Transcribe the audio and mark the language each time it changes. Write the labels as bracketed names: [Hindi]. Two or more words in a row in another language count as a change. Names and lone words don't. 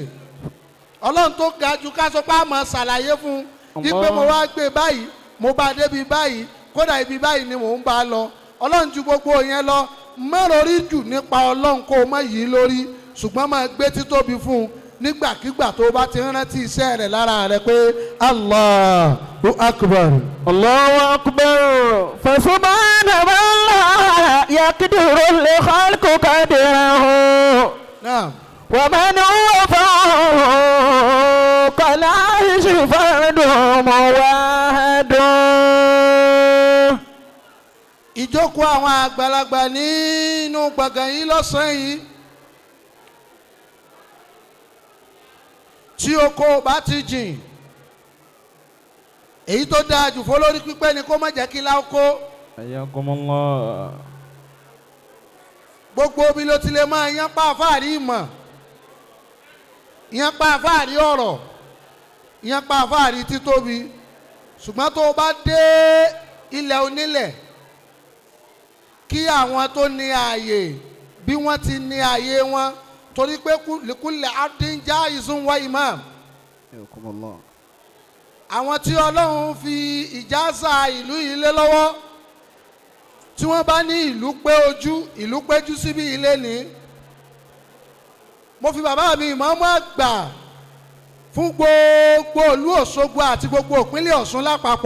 [Yoruba] Ọlọ́run tó ga jù ká sọ pé a máa ṣàlàyé fún wípé mo wá gbé báyìí, mo bá débi báyìí, kódà ibi báyìí ni mò ń bá lọ. Ọlọ́run ju gbogbo yẹn lọ, mẹ́rọ̀rí jù nípa Ọlọ́run kó o má yí lórí, ṣùgbọ́n máa gbé títóbi fún un nígbàkigbà tó bá ti rántí iṣẹ́ rẹ̀ lára rẹ̀ pé [Arabic] الله أكبر. الله أكبر. فسبحان الله يقدر لخلقه قدره. Naam. ومن هو فوق العرش فرد موحد. [Yoruba] Ìjókòó àwọn àgbàlagbà nínú gbọ̀ngàn yìí lọ́sàn-án yìí, tí oko bá ti jìn, èyí tó dáa jù fólórí pípẹ́ ni kó má jẹ́ kí láókó. Ayakumullah. Gbogbo bí ló ti lè máa yán pa àfáàrí ìmọ̀, yán pa àfáàrí ọ̀rọ̀, yán pa àfáàrí títóbi, ṣùgbọ́n tó bá dé ilẹ̀ onílẹ̀, kí àwọn tó ní ààyè bí wọ́n ti ní ààyè wọn, torí pé [Arabic] كل عبد جائز وإمام. [Yoruba] Àwọn tí Ọlọ́run fi ìjázà ìlú yìí lé lọ́wọ́, tí wọ́n bá ní ìlú pé ojú, ìlú péjú síbi ilé ní. Mo fi bàbá mi ìmáàmù àgbà fún gbogbo ìlú Òṣogbo àti gbogbo ìpínlẹ̀ Ọ̀ṣun lápapọ̀.